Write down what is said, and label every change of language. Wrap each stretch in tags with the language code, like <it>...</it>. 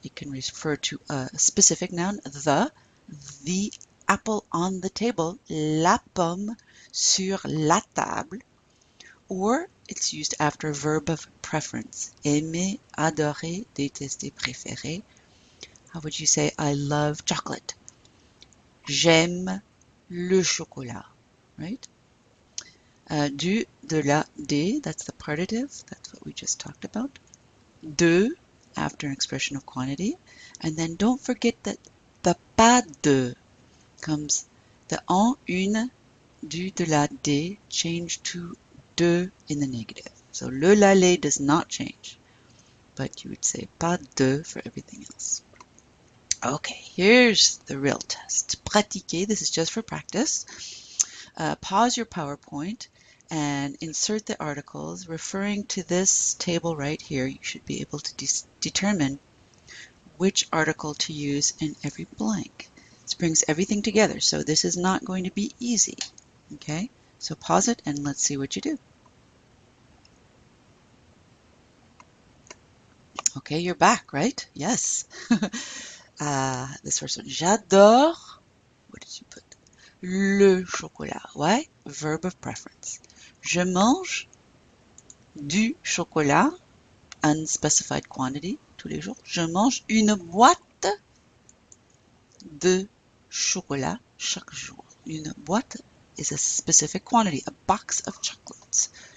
<en>It can refer to a specific noun, the apple on the table,</en> <fr>la pomme sur la table,</fr> <en>or it's used after a verb of preference, aimer, adorer, détester, préférer. How would you say, I love chocolate?</en> <fr>J'aime le chocolat,</fr> <en>right? Du, de la, des, that's the partitive, that's what we just talked about. De, after an expression of quantity. And then don't forget that the pas de comes, the en, une, du, de la, des change to de in the negative. So le, la, les does not change, but you would say pas de for everything else. Okay, here's the real test. Pratiquer, this is just for practice. Pause your PowerPoint and insert the articles referring to this table right here. You should be able to determine which article to use in every blank. This brings everything together, so this is not going to be easy. Okay, so pause it and let's see what you do. Okay, you're back, right? Yes. This first one, j'adore, what did you put?</en> <fr>Le chocolat.</fr> <en>Why? Verb of preference.</en> <fr>Je mange du chocolat,</fr> <en>unspecified quantity,</en> <fr>tous les jours. Je mange une boîte de chocolat chaque jour.</fr> <en>Une boîte is a specific quantity, a box of chocolates.</en>